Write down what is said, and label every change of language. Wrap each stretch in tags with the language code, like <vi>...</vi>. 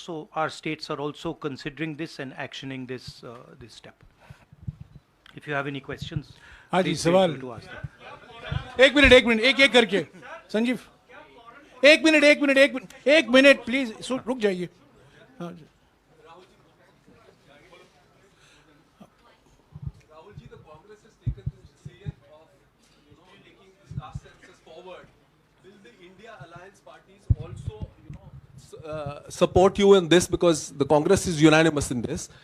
<en>So our states are also considering this and actioning this this step. If you have any questions,</en> <hi>हाँ जी,</hi> <en>please feel</en> <hi>सवाल</hi> <en>free to ask them.</en> <hi>एक minute एक करके संजीव, एक minute please रुक जाइए। हाँ जी।</hi> <en>Rahul ji, the Congress has taken the decision of, taking this caste census forward. Will the India Alliance parties also, support you in this, because the Congress is unanimous in this?</en>